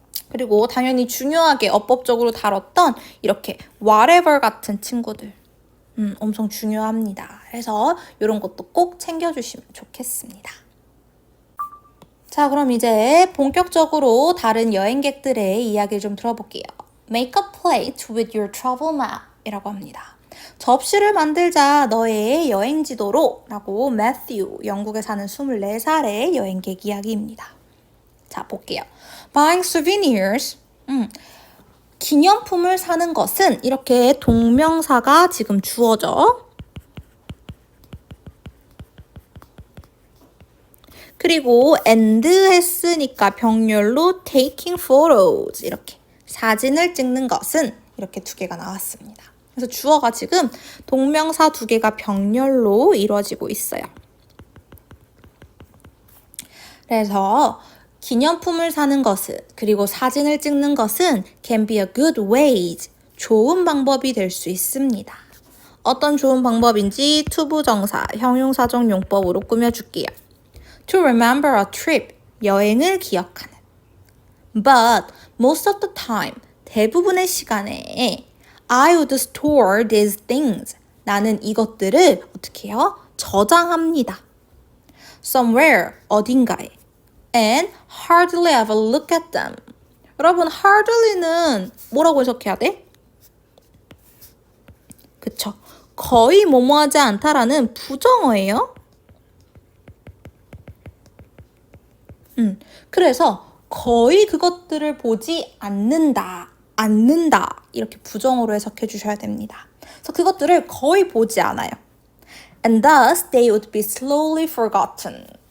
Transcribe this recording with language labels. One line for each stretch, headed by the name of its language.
Korean: 그리고 당연히 중요하게 어법적으로 다뤘던 이렇게 whatever 같은 친구들 엄청 중요합니다. 그래서 이런 것도 꼭 챙겨주시면 좋겠습니다. 자, 그럼 이제 본격적으로 다른 여행객들의 이야기를 좀 들어볼게요.
English: Make a plate with your travel map
Korean: 이라고 합니다. 접시를 만들자 너의 여행지도로 라고 매튜, 영국에 사는 24살의 여행객 이야기입니다. 자, 볼게요.
English: Buying souvenirs
Korean: 기념품을 사는 것은 이렇게 동명사가 지금 주어져. 그리고 and 했으니까 병렬로
English: taking photos
Korean: 이렇게 사진을 찍는 것은 이렇게 두 개가 나왔습니다. 그래서 주어가 지금 동명사 두 개가 병렬로 이루어지고 있어요. 그래서 기념품을 사는 것은 그리고 사진을 찍는 것은
English: can be a good way
Korean: 좋은 방법이 될 수 있습니다. 어떤 좋은 방법인지 투부정사, 형용사적 용법으로 꾸며줄게요.
English: To remember a trip,
Korean: 여행을 기억하는.
English: But most of the time,
Korean: 대부분의 시간에
English: I would store these things.
Korean: 나는 이것들을 어떻게 해요? 저장합니다.
English: Somewhere,
Korean: 어딘가에.
English: and hardly ever look at them.
Korean: 여러분, hardly는 뭐라고 해석해야 돼? 그쵸. 거의 뭐뭐하지 않다라는 부정어예요. 그래서 거의 그것들을 보지 않는다 이렇게 부정어로 해석해 주셔야 됩니다. 그래서 그것들을 거의 보지 않아요.
English: And thus they would be slowly forgotten.